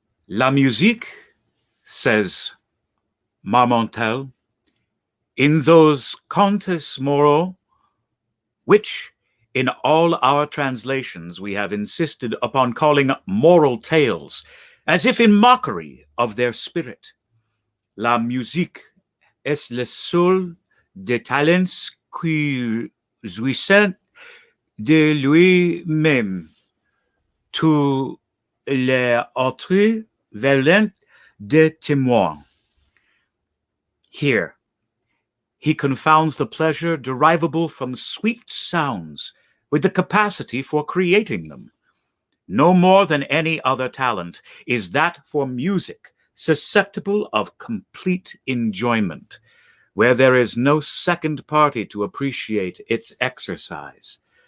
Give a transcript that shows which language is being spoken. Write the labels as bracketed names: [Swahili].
[French] La musique, [English] says Marmontel, in those contes moraux, which in all our translations we have insisted upon calling moral tales, as if in mockery of their spirit. [French] La musique est le seul des talents qui jouissent de lui-même. Tous les autres valent des témoins. [English] Here, he confounds the pleasure derivable from sweet sounds with the capacity for creating them. No more than any other talent is that for music susceptible of complete enjoyment, where there is no second party to appreciate its exercise.